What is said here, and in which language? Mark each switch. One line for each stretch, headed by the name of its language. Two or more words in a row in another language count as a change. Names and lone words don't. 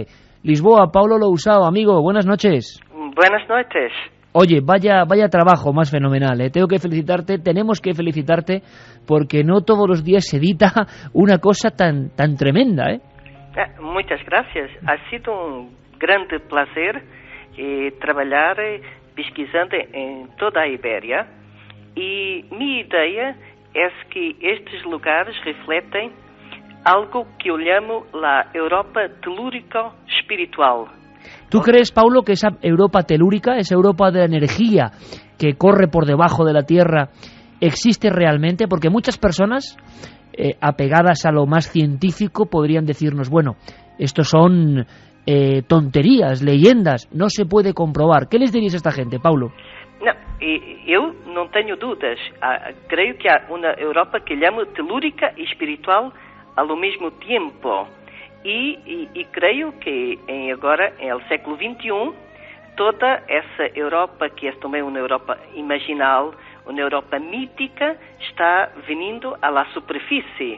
Spanish: Lisboa, Paulo Lousao, amigo, buenas noches. Buenas noches. Oye, vaya trabajo más fenomenal, tenemos que felicitarte, porque no todos los días se edita una cosa tan tremenda, ¿eh? Muchas gracias. Ha sido un grande placer
Portuguese: trabalhar pesquisando
Spanish: en toda a Ibéria, y mi idea es que
Portuguese: estes lugares refletem
Spanish: algo que eu llamo la Europa telúrica espiritual. ¿Tú crees, Paulo, que esa Europa telúrica, esa Europa de la energía que corre por debajo de la Tierra, existe realmente? Porque muchas personas, apegadas a lo más científico, podrían decirnos, bueno, estos son tonterías, leyendas, no se puede comprobar. ¿Qué les dirías a esta gente, Paulo?
Portuguese: Não, eu não tenho dúvidas. Creio que há uma Europa que llamo telúrica e espiritual ao mesmo tempo. E creio que agora, no século XXI, toda essa Europa, que é também uma Europa imaginal, uma Europa mítica, está vindo à superfície.